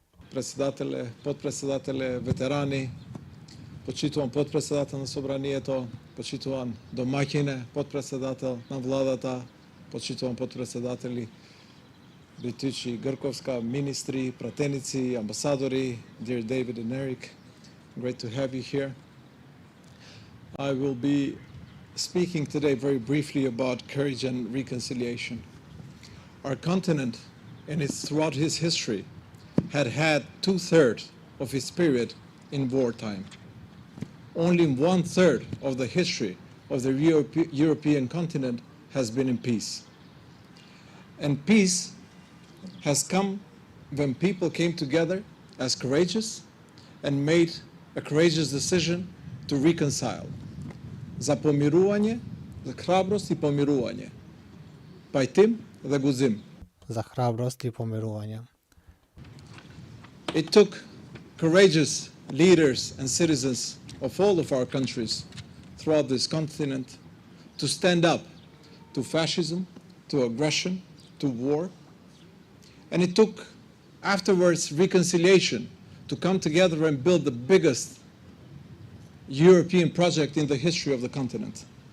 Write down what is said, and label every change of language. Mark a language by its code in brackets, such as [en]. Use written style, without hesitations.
[mk] Председателе, подпредседателе, ветерани, почитувам подпредседател на собранието, почитувам домаќине, подпредседател на владата, почитувам подпредседатели Битичи, Грковска, министри, пратеници, амбасадори, [en] dear David and Eric, great to have you here. I will be speaking today very briefly about courage and reconciliation. Our continent, throughout its history, had 2/3 of its period in wartime. Only 1/3 of the history of the European continent has been in peace. And peace has come when people came together as courageous and made a courageous decision to reconcile. [mk] За помирување, за храброст и помирување. Пајтим да го зим. За храброст и помирување. [en] It took courageous leaders and citizens of all of our countries throughout this continent to stand up to fascism, to aggression, to war. And it took afterwards reconciliation to come together and build the biggest European project in the history of the continent.